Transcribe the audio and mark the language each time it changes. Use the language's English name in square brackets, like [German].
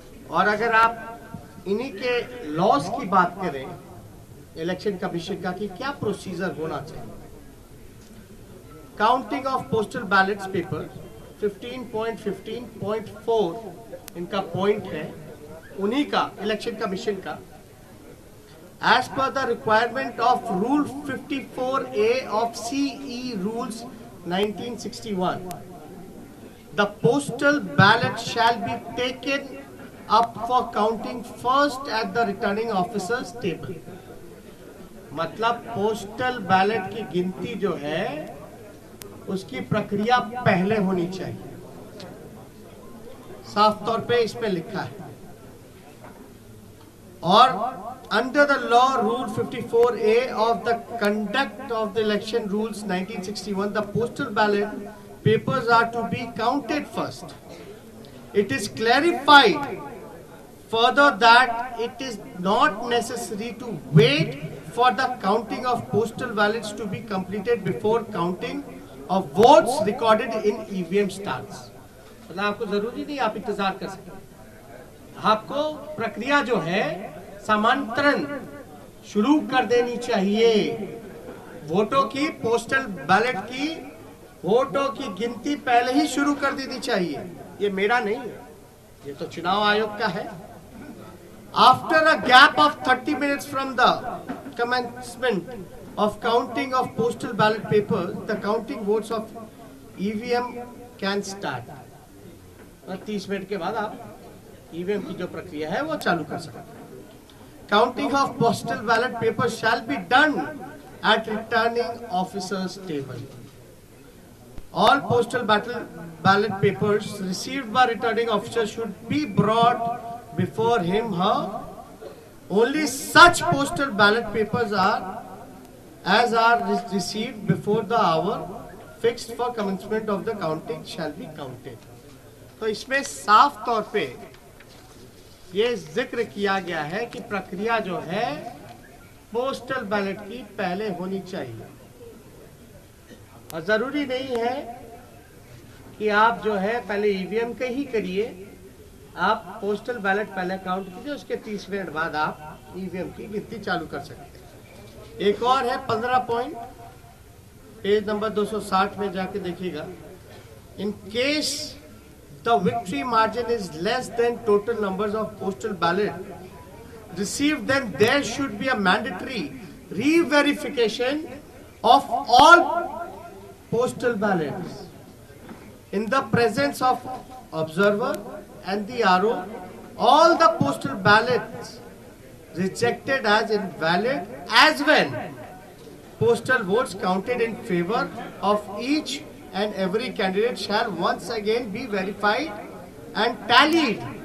[Hindi] और अगर आप इन्हीं के लॉस की बात करें इलेक्शन कमीशन का कि क्या प्रोसीजर होना चाहिए, counting of postal ballets paper 15.15.4 इनका पॉइंट है, उन्हीं का इलेक्शन कमीशन का। [English] As per the requirement of Rule 54A of CE Rules 1961, the postal ballot shall be taken up for counting first at the returning officer's table. [Hindi] मतलब postal ballot की गिनती जो है उसकी प्रक्रिया पहले होनी चाहिए, साफ तौर पे इसमें लिखा है। [English] और under the law rule 54A of the conduct of the election rules 1961, the postal ballot papers are to be counted first. It is clarified further that it is not necessary to wait for the counting of postal ballots to be completed before counting of votes recorded in EVM starts. [Hindi] मतलब आपको जरूरी नहीं आप इंतजार कर सकते, आपको प्रक्रिया जो है समांतरण शुरू कर देनी चाहिए। वोटों की, पोस्टल बैलेट की वोटों की गिनती पहले ही शुरू कर देनी चाहिए। ये मेरा नहीं है, ये तो चुनाव आयोग का है। [English] After a gap of 30 minutes from the commencement of counting of postal ballot papers, the counting votes of EVM can start. [Hindi] 30 minute के बाद आप EVM की जो प्रक्रिया है वो चालू कर सकते हैं। [English] Counting of postal ballot papers shall be done at returning officer's table. All postal ballot papers received by returning officer should be brought before him, her. Only such postal ballot papers are received before the hour fixed for commencement of the counting shall be counted. [Hindi] तो इसमें साफ तौर पे ये जिक्र किया गया है कि प्रक्रिया जो है पोस्टल बैलेट की पहले होनी चाहिए। और जरूरी नहीं है कि आप जो है पहले ईवीएम का ही करिए, आप पोस्टल बैलेट पहले काउंट कीजिए, उसके 30 मिनट बाद आप ईवीएम की गिनती चालू कर सकते हैं। एक और है 15 पॉइंट, पेज नंबर 260 में जाके देखिएगा, [English] In case the victory margin is less than total numbers of postal ballot received, then there should be a mandatory re-verification of all postal ballots in the presence of observer and the RO. All the postal ballots rejected as invalid, as when postal votes counted in favor of each and every candidate shall once again be verified and tallied.